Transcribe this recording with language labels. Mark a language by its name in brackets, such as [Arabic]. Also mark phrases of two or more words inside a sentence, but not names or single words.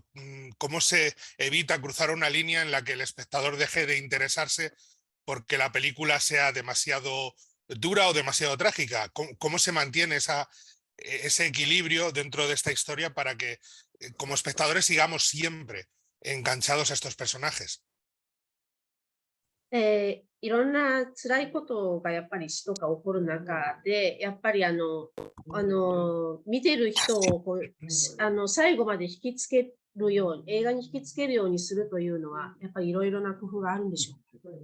[Spanish] ¿Cómo se evita cruzar una línea en la que el espectador deje de interesarse porque la película sea demasiado dura o demasiado trágica? ¿Cómo se mantiene ese equilibrio dentro de esta historia para que como espectadores sigamos siempre enganchados a estos personajes? [Japanese] いろんな辛いことがやっぱり死とか起こる中で、やっぱり見てる人を最後まで引きつけるように、映画に引きつけるようにするというのは、やっぱりいろいろな工夫があるんでしょうか。